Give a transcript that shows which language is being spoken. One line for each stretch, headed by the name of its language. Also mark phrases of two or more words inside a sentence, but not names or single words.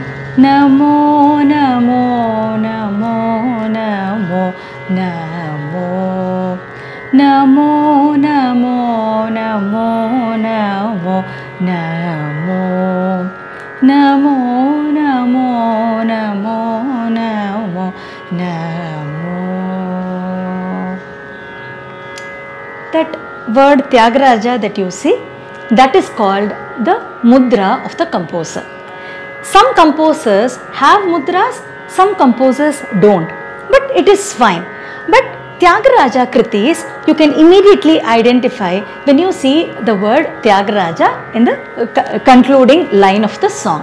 Sanskrit: Namo Namo Namo Namo Namo Namo Namo Namo Namo Namo Namo Namo Namo Namo Namo.
English: That word Tyagaraja that you see, that is called the mudra of the composer. Some composers have mudras, some composers don't, but it is fine. But Tyagaraja kritis you can immediately identify when you see the word Tyagaraja in the concluding line of the song.